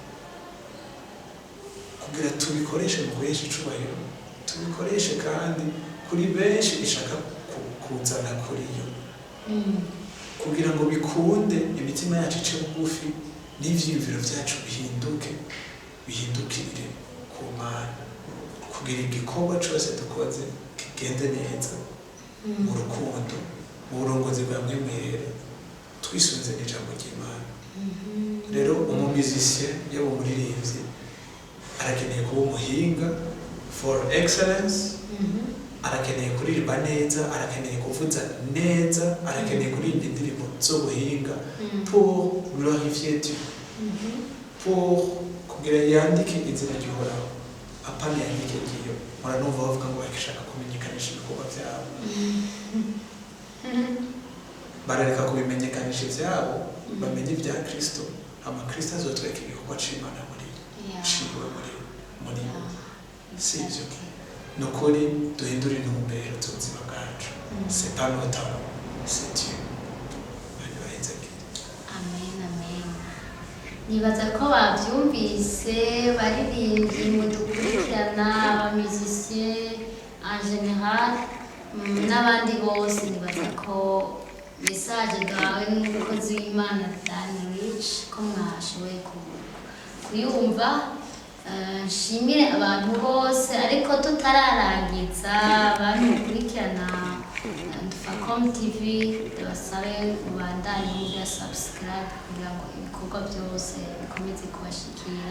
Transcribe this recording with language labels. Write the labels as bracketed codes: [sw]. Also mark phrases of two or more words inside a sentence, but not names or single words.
[rn] kugira tubikoreshe mu guhesha icubahiro tubikoreshe kandi kuri benshi ishaka kuzana kuri yo kugira ngo bikunde imitima yacu ice bugufi n'ivyiyumviro vyacu bihindukirire ku Mana, kugira igikorwa cose dukoze kigende neza mu rukundo, mu burongozi bwa mwemwera, twisunze n'ijambo ry'Imana. Rero umumizisien yaba umuririmbyi arakeneye kuba umuhinga [en] for excellence, [rn] arakeneye kuririmba neza, arakeneye kuvuza neza, arakeneye kuririmba indirimbo z'ubuhinga [fr] pour glorifier Dieu, [rn] pour kugira yandike inzira ry'Uhoraho, apana yandike ngiyo muranumva bavuga ngo bakishaka kumenyekanisha ibikorwa vyabo, barareka kubimenyekanisha ivyabo, bamenye ibya Kristo, hama Kristo azotwereka igikorwa c'Imana muri ciwe muri sivyo. Nukuri duhindura intumbero z'ubuzima bwacu, [fr] c'est pas notre temps, c'est Dieu. [rn] Amen, amen. Nibaza ko bavyumvise baririmbyi mudukurikirana, abamizisien [fr] en général [rn] n'abandi bose, nibaza ko message gawe n'umukozi w'Imana Richie ko mwashoboye kuyumva. Nshimire abantu bose, ariko tutararangiza abantu mukurikirana Ndufacom Tv, ndabasabe mubandanye muri subscribe kugira ngo ibikorwa byose bikomeze kubashikira.